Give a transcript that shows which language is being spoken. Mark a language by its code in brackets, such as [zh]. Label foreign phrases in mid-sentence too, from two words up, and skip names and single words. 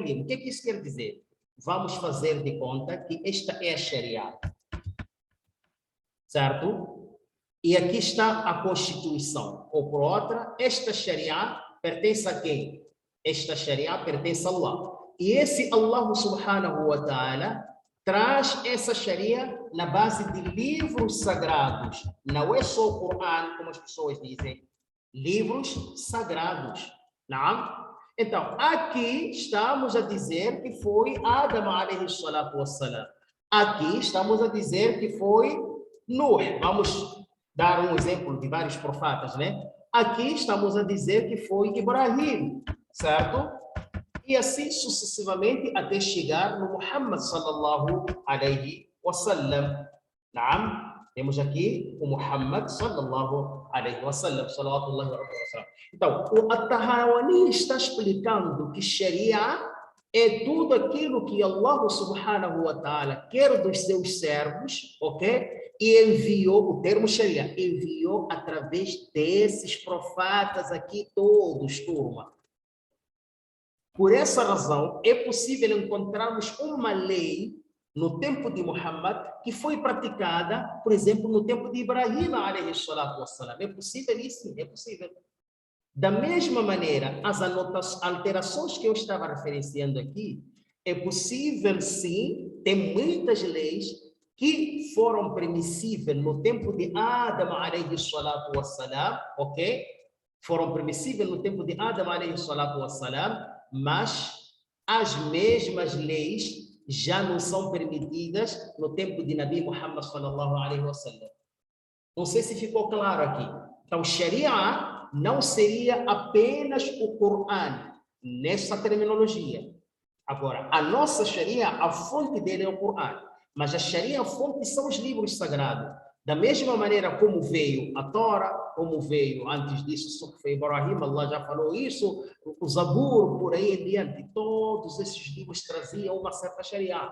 [pt] O que isso quer dizer? Vamos fazer de conta que esta é a Sharia, certo? E aqui está a Constituição. Ou por outra, esta Sharia pertence a quem? Esta Sharia pertence a Allah. E esse Allah [ar] سبحانه وتعالى [pt] traz essa Sharia na base de livros sagrados. Não é só o Coran, como as pessoas dizem. Livros sagrados. Não? Então, aqui estamos a dizer que foi Adam [ar] عليه الصلاة والسلام. [pt] Aqui estamos a dizer que foi Nuh. Vamos dar um exemplo de vários profetas, né? Aqui estamos a dizer que foi Ibrahim, certo? E assim sucessivamente até chegar no Muhammad [ar] صلى الله عليه وسلم. [pt] Naam? Temos aqui o Muhammad [ar] صلى الله عليه وسلم. صلوات الله وسلام. [pt] Então, o At-Tahawani está explicando que Sharia é tudo aquilo que Allah [ar] سبحانه وتعالى [pt] quer dos seus servos, ok? E enviou, o termo Sharia, enviou através desses profetas aqui todos, turma. Por essa razão, é possível encontrarmos uma lei no tempo de Muhammad que foi praticada, por exemplo, no tempo de Ibrahim, [ar] عليه الصلاة والسلام. [pt] É possível isso? É possível. Da mesma maneira, as alterações que eu estava referenciando aqui, é possível sim, tem muitas leis que foram permissíveis no tempo de Adam, [ar] عليه الصلاة والسلام, [pt] ok? Foram permissíveis no tempo de Adam, [ar] عليه الصلاة والسلام, [pt] mas as mesmas leis já não são permitidas no tempo de Nabi Muhammad [ar] صلى الله عليه وسلم. [pt] Não sei se ficou claro aqui. Então, Sharia não seria apenas o Coran nessa terminologia. Agora, a nossa Sharia, a fonte dele é o Coran, mas a Sharia, a fonte são os livros sagrados. Da mesma maneira como veio a Torá, como veio antes disso, Suhuf Ibrahim, Allah já falou isso, o Zabur, por aí em diante, todos esses livros traziam uma certa Sharia.